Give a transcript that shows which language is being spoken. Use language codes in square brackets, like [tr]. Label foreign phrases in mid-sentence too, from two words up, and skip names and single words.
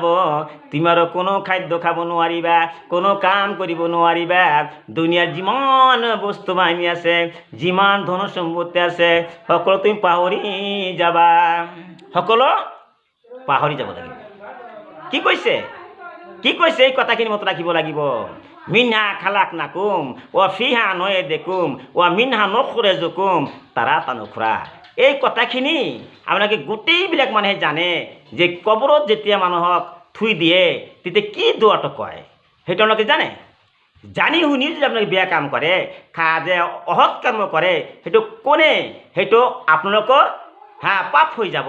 [as] তুমি আৰু কোনো খাদ্য খাব নোৱাৰিবা, কোনো কাম কৰিব নোৱাৰিবা। দুনিয়াৰ যিমান বস্তু বাহিনী আছে, যিমান ধন সম্পত্তি আছে, সকলো তুমি পাহৰি যাবা, সকলো পাহৰি যাব লাগিব। কি কৈছে এই কথাখিনি মনত ৰাখিব লাগিব। [ar] منها خلقناكم وفيها نعيدكم ومنها نخرجكم تارة أخرى. [as] এই কথাখিনি আপোনালোকে গোটেইবিলাক মানুহে জানে যে কবৰত যেতিয়া মানুহক থুই দিয়ে তেতিয়া কি দোৱাটো কয়, সেইটো আপোনালোকে জানে। জানি শুনি যদি আপোনালোকে বেয়া কাম কৰে, যে অসৎ কৰ্ম কৰে, সেইটো কোনে, সেইটো আপোনালোকৰ পাপ হৈ যাব।